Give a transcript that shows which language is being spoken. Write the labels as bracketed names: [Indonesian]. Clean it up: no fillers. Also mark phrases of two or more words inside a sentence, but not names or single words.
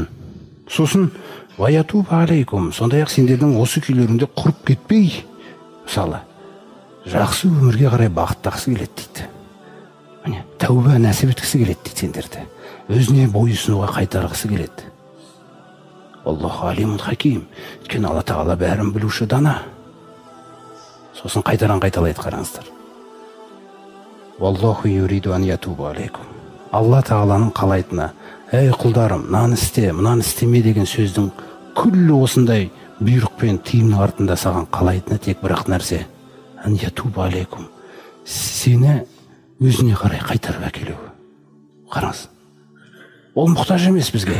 [Kazakh] Сосын [Arabic] ويتوب عليكم, [Kazakh] сондай-ақ сендердің осы күйлерінде құрып кетпей, мысалы, жақсы өмірге қарай бағыттағысы келеді дейді. Тәуба нәсіп еткісі келеді дейді сендерді. Өзіне бойұсынуға қайтарғысы келеді. [Arabic] الله عليم حكيم. [Kazakh] Өйткені Алла Тағала бәрін білуші дана. Сосын қайталайды қараңыздар. [Arabic] والله يريد أن يتوب عليكم. [Kazakh] Алла Тағаланың қалайтыны, ей құлдарым, мынаны істе, мынаны істеме деген сөздің күллі осындай бұйрық пен тыйымның артында саған қалайтыны тек бірақ нәрсе, [Arabic] أن يتوب عليكم. [Kazakh] Сені өзіне қарай қайтарып әкелу. Қараңыз. Ол мұқтаж емес бізге.